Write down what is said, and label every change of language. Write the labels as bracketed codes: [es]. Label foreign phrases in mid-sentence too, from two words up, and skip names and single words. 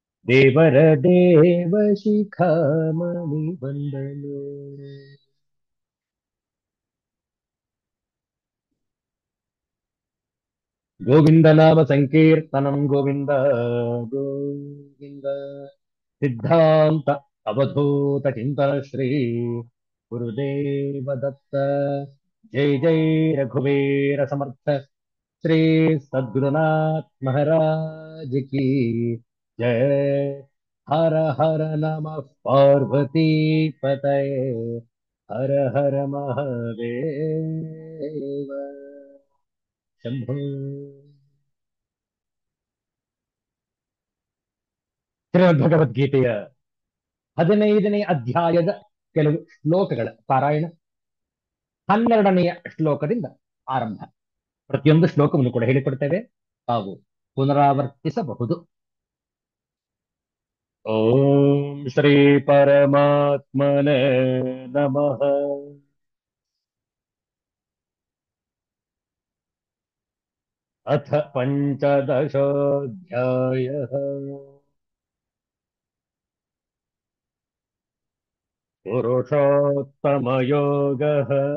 [sa] देवर देव शिखामणि वन्दनो। गोविन्द नाम संकीर्तनं गोविन्द गोविन्द। सिद्धान्त अवधूत चिंतन श्री गुरुदेव दत्त। [mr] जय जय रघुवीर समर्थ श्री सद्गुरुनाथ [hi] महाराज की जय। [sa] हर हर नमः पार्वती पतये। हर हर महादेव शंभो। [kn] ಶ್ರೀಮದ್ ಭಗವದ್ಗೀತೆಯ 15ನೇ ಅಧ್ಯಾಯದ ಕೆಲವು ಶ್ಲೋಕಗಳ ಪಾರಾಯಣ 12ನೆಯ ಶ್ಲೋಕದಿಂದ ಆರಂಭ. ಪ್ರತಿಯೊಂದು ಶ್ಲೋಕವನ್ನು ಕೂಡ ಹೇಳಿಕೊಡ್ತೇವೆ, ತಾವು ಪುನರಾವರ್ತಿಸಬಹುದು. [sa] ಓಂ ಶ್ರೀ ಪರಮಾತ್ಮನೇ ನಮಃ. ಅಥ ಪಂಚದಶೋऽಧ್ಯಾಯಃ. पुरुषोत्तमयोगः.